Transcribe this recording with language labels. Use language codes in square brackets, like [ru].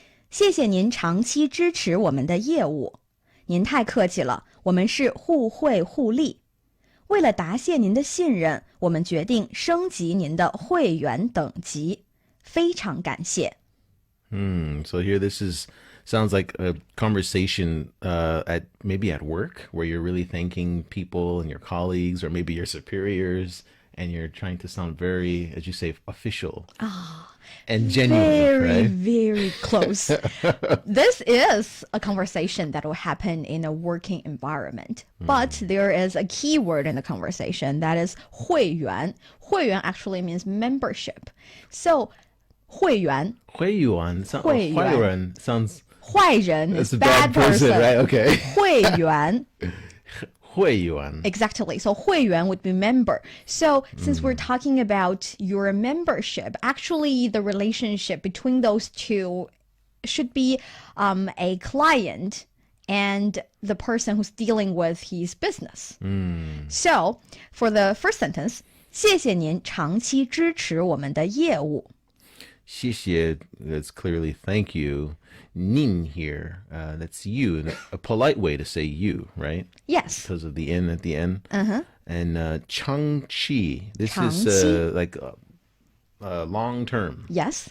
[zh] 谢谢您长期支持我们的业务。您太客气了，我们是互惠互利。为了答谢您的信任，我们决定升级您的会员等级。非常感谢。 [en] So here sounds like a conversation at maybe at work where you're really thanking people and your colleagues or maybe your superiors and you're trying to sound very, as you say, official and genuine, Very, right? very close. This is a conversation that will happen in a working environment. But there is a key word in the conversation that is 会员. 会员 actually means membership. So 会员 [zh] 会员会员坏人 sounds 坏人 [en] it's is a bad bad person, right? Okay. [zh] 会员会员 [en] Exactly. So 会员 would be member. So since we're talking about your membership, actually the relationship between those two should be a client and the person who's dealing with his business. So for the first sentence, [zh] 谢谢您长期支持我们的业务。 [en] 谢谢 that's clearly thank you. 您 here, that's you. A polite way to say you, right? Yes. Because of the N at the end. And Changqi, this is [zh] 长期 [en] like long term, Yes.